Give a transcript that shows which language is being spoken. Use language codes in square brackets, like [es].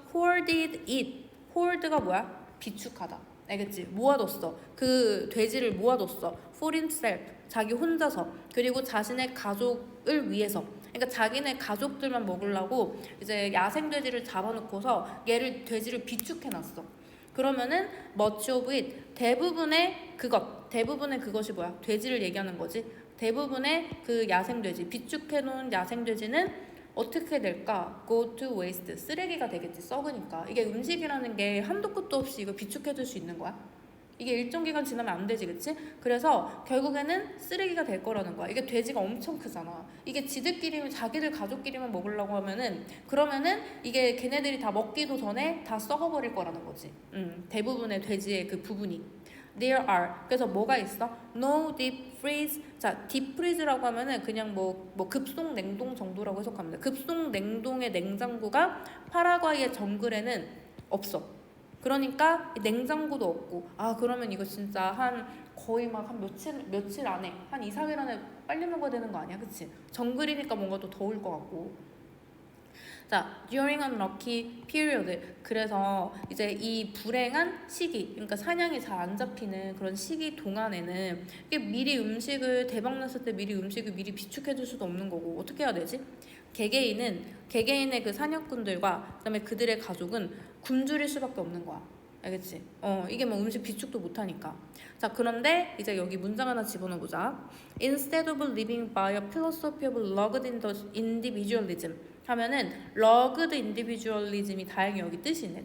[en] hoarded it. [ko] hoard가 뭐야? 비축하다. 알겠지? 모아뒀어. 그 돼지를 모아뒀어. [en] for himself. [ko] 자기 혼자서. 그리고 자신의 가족을 위해서. 그러니까 자기네 가족들만 먹으려고 이제 야생 돼지를 잡아놓고서 돼지를 비축해놨어. 그러면은 [en] much of it. [ko] 대부분의 그것이 뭐야? 돼지를 얘기하는 거지. 대부분의 그 야생 돼지, 비축해놓은 야생 돼지는 어떻게 될까? [en] go to waste. [ko] 쓰레기가 되겠지. 썩으니까. 이게 음식이라는 게 한도 끝도 없이 이거 비축해둘 수 있는 거야. 이게 일정 기간 지나면 안 되지, 그치? 그래서 결국에는 쓰레기가 될 거라는 거야. 이게 돼지가 엄청 크잖아. 이게 자기들 가족끼리만 먹으려고 그러면은 이게 걔네들이 다 먹기도 전에 다 썩어버릴 거라는 거지. 대부분의 돼지의 그 부분이. [en] There are. [ko] 그래서 뭐가 있어? [en] No deep freeze. [ko] 자, deep freeze라고 하면은 그냥 뭐 급속 냉동 정도라고 해석합니다. 급속 냉동의 냉장고가 파라과이의 정글에는 없어. 그러니까 냉장고도 없고. 그러면 이거 진짜 거의 한 며칠 안에, 한 2, 3일 안에 빨리 먹어야 되는 거 아니야? 그치? 정글이니까 뭔가 또 더울 것 같고. 자, [en] during an unlucky period. [ko] 그래서 이제 이 불행한 시기, 그러니까 사냥이 잘 안 잡히는 그런 시기 동안에는 이게 미리 음식을 대박났을 때 미리 비축해둘 수도 없는 거고 어떻게 해야 되지? 개개인의 그 사냥꾼들과 그다음에 그들의 가족은 굶주릴 수밖에 없는 거야. 알겠지? 이게 뭐 음식 비축도 못하니까. 자, 그런데 이제 여기 문장 하나 집어넣어보자. [en] Instead of living by a philosophy of rugged individualism [ko] 하면은 rugged individualism이 다행히 여기 뜻이 있네.